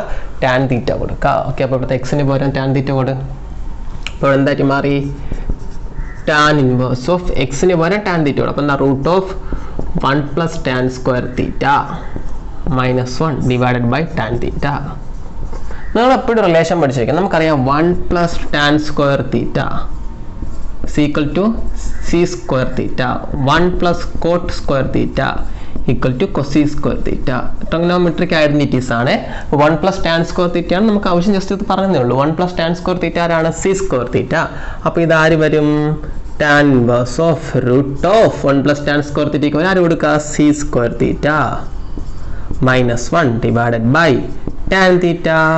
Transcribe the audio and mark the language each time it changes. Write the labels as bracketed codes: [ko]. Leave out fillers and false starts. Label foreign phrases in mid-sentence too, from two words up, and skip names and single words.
[ml] tan θ കൊടുക്കുക. ഓക്കെ, അപ്പോൾ ഇവിടുത്തെ എക്സിന് പകരം tan θ കൊടു. അപ്പോൾ എന്തായിട്ട് മാറി? [en] tan inverse of [ml] എക്സിന് പകരം tan θ കൊടുക്കും. അപ്പോൾ എന്താ? [en] √1 + tan² θ -1 divided by tan θ. [ml] നമ്മൾ എപ്പോഴും റിലേഷൻ പഠിച്ചിരിക്കാം. നമുക്കറിയാം 1 + tan² θ = c² θ. [en] 1 + cot² θ = cos² θ. trigonometric identities [ml] ആണ്. 1 + tan² θ ആണ് നമുക്ക് ആവശ്യം. ജസ്റ്റ് ഇത് പറഞ്ഞതേ ഉള്ളൂ. 1 + tan² θ ആരാണ്? c² θ. അപ്പോൾ ഇത് ആര് വരും? [en] tan inverse of [ml] √1 + tan² θ ആര് കൊടുക്കുക? [en] c² θ -1 divided by tan θ.